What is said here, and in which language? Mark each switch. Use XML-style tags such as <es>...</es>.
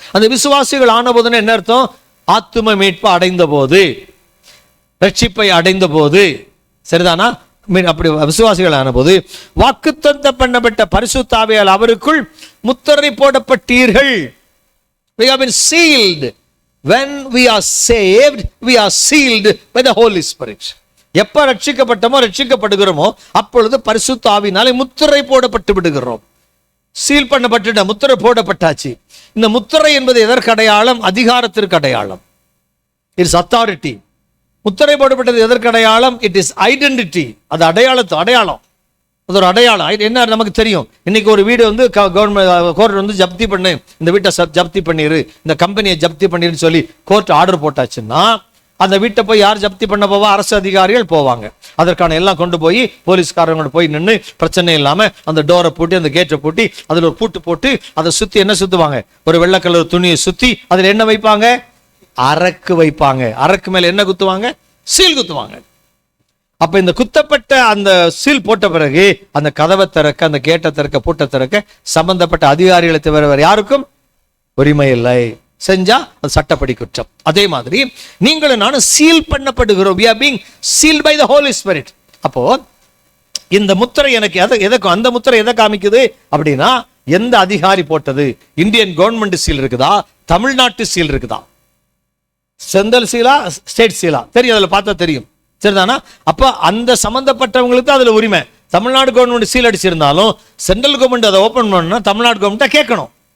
<ta>அந்த விசுவாசிகள் ஆன போதுன்னு என்ன அர்த்தம்? ஆத்தும மீட்பு அடைந்த போது, ரட்சிப்பை அடைந்த போது, சரிதானா? அப்படி விசுவாசிகள் ஆன போது வாக்குத்தத்தம் பண்ணப்பட்ட பரிசுத்த ஆவியால் அவருக்குள் முத்திரை போடப்பட்டீர்கள்.</ta> <en>We have been sealed. When we are saved, we are sealed by the Holy Spirit.</en> <ta>எப்ப ரட்சிக்கப்பட்டமோ ரட்சிக்கப்படுகிறோமோ அப்பொழுது பரிசுத்த ஆவியினாலே முத்திரை போடப்பட்டு விடுகிறோம். சீல் பண்ணப்பட்ட முத்திரை போடப்பட்டாச்சு. இந்த முத்திரை என்பது எதற்கு அடையாளம்? அதிகாரத்திற்கு அடையாளம்.</ta> <en>It's authority.</en> <ta>முத்திரை போடப்பட்டது எதற்கு அடையாளம்?</ta> <en>It is identity.</en> <ta>அது அடையாளம். அது ஒரு அடையாளம். என்ன நமக்கு தெரியும்? இன்னைக்கு ஒரு வீடு வந்து கவர்மெண்ட் கோர்ட் வந்து ஜப்தி பண்ணு, இந்த வீட்டை ஜப்தி பண்ணிரு, இந்த கம்பெனியை ஜப்தி பண்ணிருன்னு சொல்லி கோர்ட் ஆர்டர் போட்டாச்சுன்னா அந்த வீட்டை போய் யார் ஜப்தி பண்ண போவா? அரசு அதிகாரிகள் போவாங்க. அதற்கான எல்லாம் கொண்டு போய் போலீஸ்காரங்க போய் நின்று பிரச்சனை இல்லாம அந்த டோரை பூட்டி அந்த கேட்டை பூட்டி அதுல ஒரு பூட்டு போட்டு அதை சுத்தி என்ன சுத்துவாங்க? ஒரு வெள்ளை கலர் துணியை சுத்தி அதுல என்ன வைப்பாங்க? அரக்கு வைப்பாங்க. அரக்கு மேல என்ன குத்துவாங்க? சீல் குத்துவாங்க. அப்ப இந்த குத்தப்பட்ட அந்த சீல் போட்ட பிறகு அந்த கதவை திறக்க, அந்த கேட்டை திறக்க, பூட்டை திறக்க சம்பந்தப்பட்ட அதிகாரிகளை தவிர வேற யாருக்கும் உரிமை இல்லை. செஞ்சா அது சட்டப்படி குற்றம். அதே மாதிரி நீங்களும் நானும் seal பண்ணப்படுகிறோம்.</ta> <en>we are being sealed by the Holy Spirit.</en> <ta>அப்போ இந்த முத்திரை எனக்கு அந்த முத்திரை எதை காமிக்குது அப்படின்னா, எந்த அதிகாரி போட்டது? இந்தியன் கவர்மெண்ட் சீல் இருக்குதா? தமிழ்நாட்டு சீல் இருக்குதா? சென்ட்ரல் சீலா, ஸ்டேட் சீலா? தெரியும், அதுல பார்த்தா தெரியும், சரிதானா? அப்ப அந்த சம்பந்தப்பட்டவங்களுக்கு அதுல உரிமை. Tamil Nadu government seal அடிச்சிருந்தாலும் central government அதை ஓபன் பண்ணா தமிழ்நாடு கவர்மெண்ட்டை கேட்கணும்.</ta>